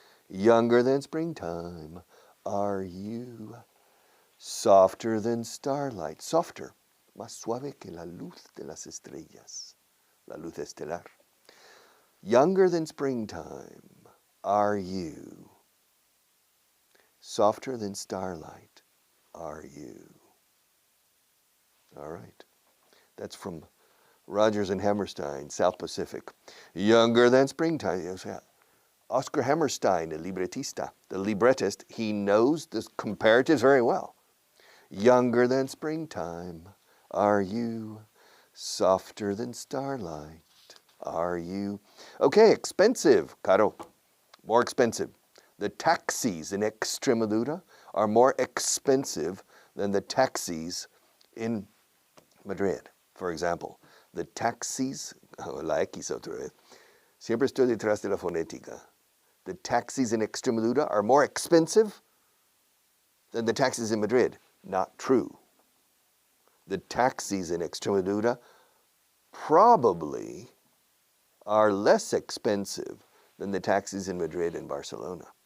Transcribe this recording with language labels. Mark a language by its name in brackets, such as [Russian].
[English] Younger than springtime are you. Softer than starlight. Softer. [Spanish] Más suave que la luz de las estrellas. La luz estelar. [English] Younger than springtime are you. Softer than starlight are you. All right. That's from Rogers and Hammerstein, South Pacific. Younger than springtime. Oscar Hammerstein, the librettist, he knows the comparatives very well. Younger than springtime are you. Softer than starlight are you. Okay, expensive, caro. More expensive. The taxis in Extremadura are more expensive than the taxis in Madrid. For example, the taxis, [Spanish] la X otra vez, siempre estoy detrás de la fonética. [English] The taxis in Extremadura are more expensive than the taxis in Madrid. Not true. The taxis in Extremadura probably are less expensive than the taxis in Madrid and Barcelona.